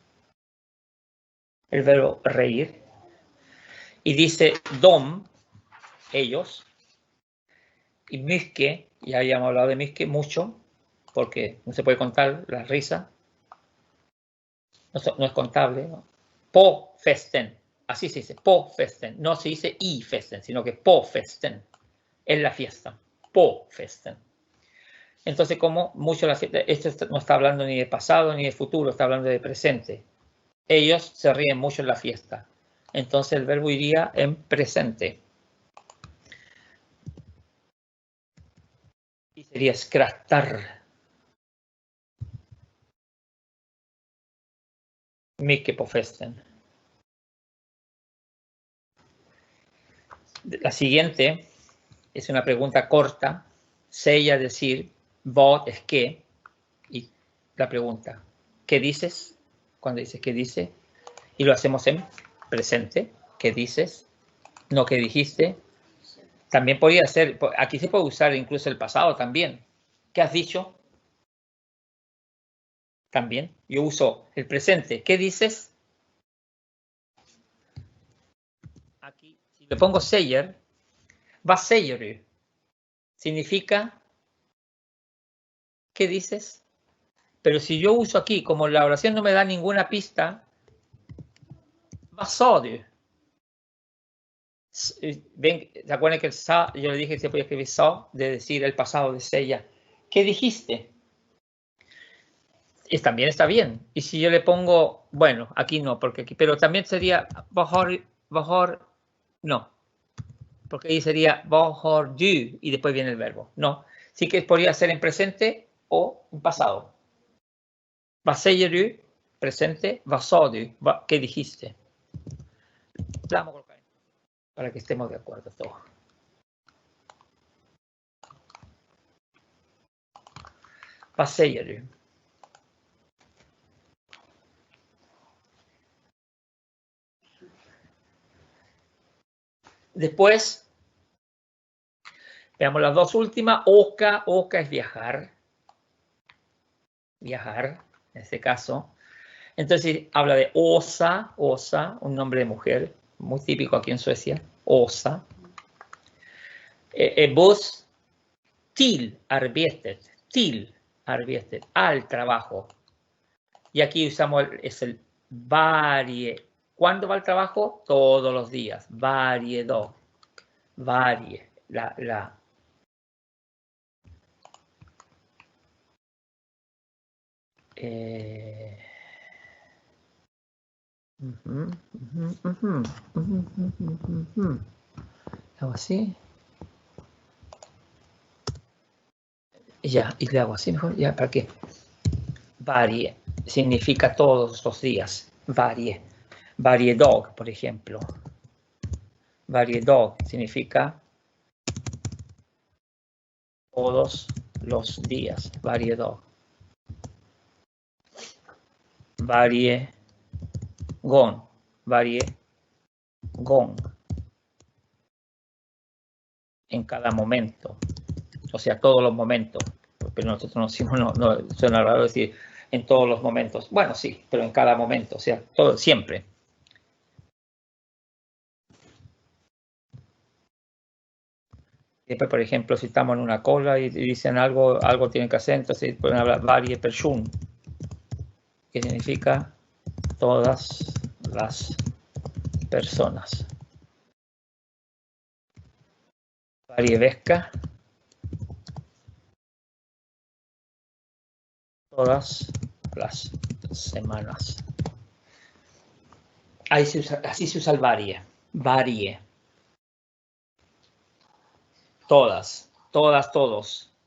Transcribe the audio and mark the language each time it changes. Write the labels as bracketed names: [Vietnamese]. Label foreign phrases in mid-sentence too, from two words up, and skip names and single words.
[Spanish] El verbo reír. Y dice dom, ellos. Y myske, ya habíamos hablado de myske mucho, porque no se puede contar la risa. No es contable, ¿no? [Swedish] På festen, [Spanish] Así se dice, [Swedish] på festen. [Spanish] No se dice [Swedish] i festen, [Spanish] sino que [Swedish] på festen. [Spanish] En la fiesta. [Swedish] På festen. [Spanish] Entonces, como mucho la fiesta, esto no está hablando ni de pasado ni de futuro, está hablando de presente. Ellos se ríen mucho en la fiesta. Entonces el verbo iría en presente. Y sería skrattar. [Swedish] Mycket på festen. [Spanish] La siguiente es una pregunta corta. Sella decir, vad es qué. Y la pregunta, ¿qué dices? Cuando dices ¿qué dice? Y lo hacemos en presente. ¿Qué dices? No, ¿qué dijiste? También podría ser, aquí se puede usar incluso el pasado también. ¿Qué has dicho? También. Yo uso el presente. ¿Qué dices? Aquí, si le pongo [Swedish] säger, vad säger du? [Spanish] Significa, ¿qué dices? Pero si yo uso aquí, como la oración no me da ninguna pista, [Swedish] vad sa du? [Spanish] Ven, ¿se acuerdan que el sa, yo le dije que se podía escribir sa, de decir el pasado de sella? ¿Qué dijiste? También está bien. Y si yo le pongo, bueno, aquí no, porque aquí, pero también sería bajor, no, porque ahí sería [Swedish] bajor du [Spanish] y después viene el verbo. No, sí que podría ser en presente o en pasado. [Swedish] Vad säger du? Presente. Vad sa du? [Spanish] ¿Qué dijiste? Vamos a colocar para que estemos de acuerdo todos. [Swedish] Vad säger du? [Spanish] Después, veamos las dos últimas. [Swedish] Åka, åka [Spanish] es viajar. Viajar, en este caso. Entonces habla de Åsa, Åsa, un nombre de mujer, muy típico aquí en Suecia. [Swedish] Åsa. Buss, till arbetet. Till arbetet, [Spanish] al trabajo. Y aquí usamos es el varje. ¿Cuándo va al trabajo? Todos los días. [Swedish] Varje dag. Varje. [Spanish] Hago así. Ya, y le hago así mejor. Ya, ¿para qué? Varie significa todos los días. [Swedish] Varie. Varje dag, [Spanish] por ejemplo. [Swedish] Varje dag [Spanish] significa todos los días. [Swedish] Varje dag. Varje gång. Varje gång. [Spanish] En cada momento. O sea, todos los momentos. Porque nosotros no decimos, no suena raro decir en todos los momentos. Bueno, sí, pero en cada momento. O sea, todo, siempre. Después, por ejemplo, si estamos en una cola y dicen algo tienen que hacer, entonces pueden hablar [Swedish] varje person, [Spanish] que significa todas las personas. [Swedish] Varje vecka, [Spanish] todas las semanas. Así se usa el varje. Varje. Todas, todos.